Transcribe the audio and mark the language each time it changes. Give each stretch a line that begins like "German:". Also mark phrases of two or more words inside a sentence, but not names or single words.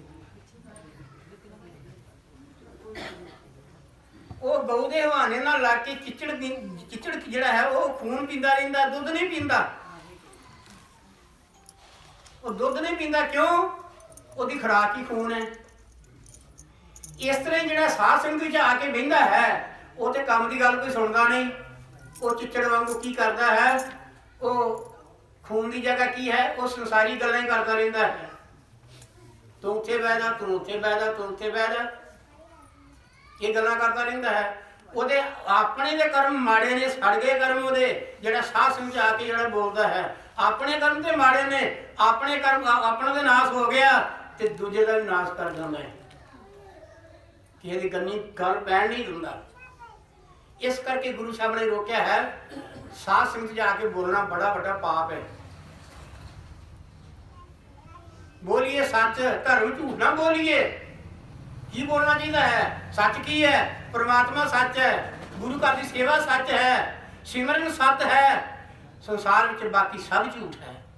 Punjabi: ਉਹ ਗਊ ਕੇ ਹਵਾਨੇ ਨਾਲ ਲੱਗ ਕੇ ਚਿੱਚੜ ਜਿਹੜਾ ਹੈ ਉਹ ਖੂਨ ਪੀਂਦਾ ਰਹਿੰਦਾ ਦੁੱਧ ਨਹੀਂ ਪੀਂਦਾ। ਉਹ ਦੁੱਧ ਨਹੀਂ ਪੀਂਦਾ ਕਿਉਂ?
Hindi: उसकी खुराक ही खून है। इस तरह
Punjabi: ਜਿਹੜਾ ਸਾਧ ਸੰਗਤ ਵਿਚ ਆਕੇ ਬਹਿੰਦਾ
Hindi: है वो तो काम की गल कोई सुनता नहीं। वो चिचड़ वांगू की करता है वो खून की जगह की है वो संसारी गल्लां ही करता रहिंदा है।
Punjabi: ਤੂ ਉੱਥੇ ਬਹਿ ਜਾ ਤੂ ਉੱਥੇ ਬਹਿ ਜਾ ਤੂ ਉੱਥੇ ਬਹਿ ਜਾ
Hindi: ये गल्लां करता रहिंदा है।
Punjabi: ਉਹਦੇ ਆਪਣੇ ਦੇ ਕਰਮ ਮਾੜੇ ਨੇ ਸੜ ਗਏ ਕਰਮ ਉਹਦੇ ਜਿਹੜਾ ਸਾਧ ਸੰਗਤ ਆ ਕੇ ਜਿਹੜਾ ਬੋਲਦਾ ਹੈ ਆਪਣੇ कर्म ਤੇ ਮਾੜੇ ਨੇ ਆਪਣੇ कर्म ਆਪਣਾ ਦੇ ਨਾਸ ਹੋ ਗਿਆ ਤੇ ਦੂਜੇ ਦਾ ਵੀ ਨਾਸ ਕਰ ਜਾਂਦਾ ਹੈ। ਕਿਸੇ ਦੀ ਗੰਨੀ ਗੱਲ ਪੈਣ ਨਹੀਂ ਦਿੰਦਾ। ਇਸ ਕਰਕੇ ਗੁਰੂ ਸਾਹਿਬ ਨੇ ਰੋਕਿਆ ਹੈ ਸਾਧ ਸੰਗਤ ਜਾ ਕੇ ਬੋਲਣਾ ਬੜਾ ਵੱਡਾ ਪਾਪ ਹੈ।
Hindi: बोलिए सच धर्म झूठ ना बोलिए। की बोलना चाहिए है सच की है परमात्मा सच है गुरु घर की सेवा सच है सिमरन सत है संसार में बाकी सब झूठ है।